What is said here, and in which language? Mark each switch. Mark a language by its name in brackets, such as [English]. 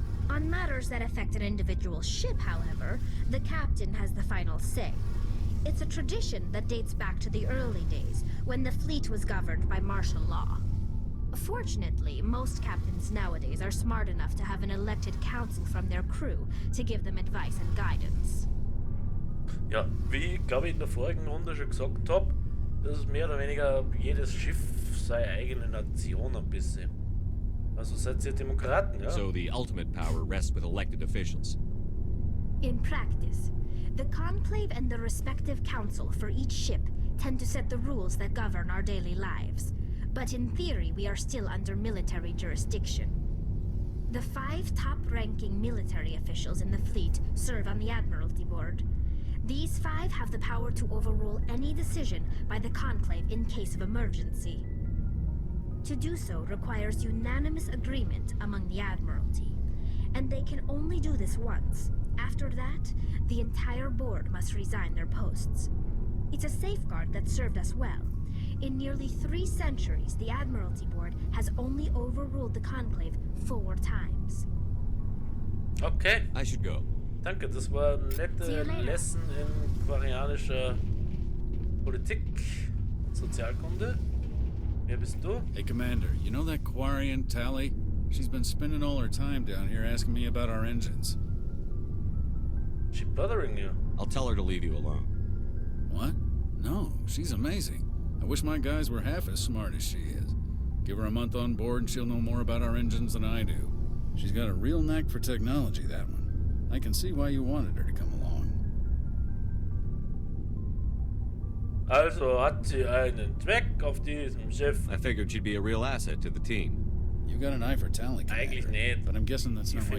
[English] On matters that affect an individual ship, however, the captain has the final say. It's a tradition that dates back to the early days, when the fleet was governed by martial law. Fortunately, most captains nowadays are smart enough to have an elected council from their crew to give them advice and guidance. [German] Ja, wie ich glaube in der vorigen Runde schon gesagt habe, das ist mehr oder weniger jedes Schiff seine eigene Nation ein bisschen. Also seid ihr Demokraten, ja? [English] So the ultimate power rests with elected officials. In practice, the Conclave and the respective council for each ship tend to set the rules that govern our daily lives. But in theory, we are still under military jurisdiction. The 5 top-ranking military officials in the fleet serve on the Admiralty Board. These 5 have the power to overrule any decision by the Conclave in case of emergency. To do so requires unanimous agreement among the Admiralty, and they can only do this once. After that, the entire board must resign their posts. It's a safeguard that served us well. In nearly 3 centuries, the Admiralty Board has only overruled the Conclave 4 times. Okay. I should go. [German] Danke, das war eine nette Lesson in quarianischer Politik und Sozialkunde. Wer bist du? [English] Hey, Commander, you know that Quarian, Tally? She's been spending all her time down here asking me about our engines. She bothering you? I'll tell her to leave you alone. What? No, she's amazing. I wish my guys were half as smart as she is. Give her a month on board and she'll know more about our engines than I do. She's got a real knack for technology, that one. I can see why you wanted her to come along. [German] Also hat sie einen Zweck auf diesem Schiff. [English] I figured she'd be a real asset to the team. You got an eye for Tally, Commander. [German] Eigentlich nicht. [English] But I'm guessing that's not why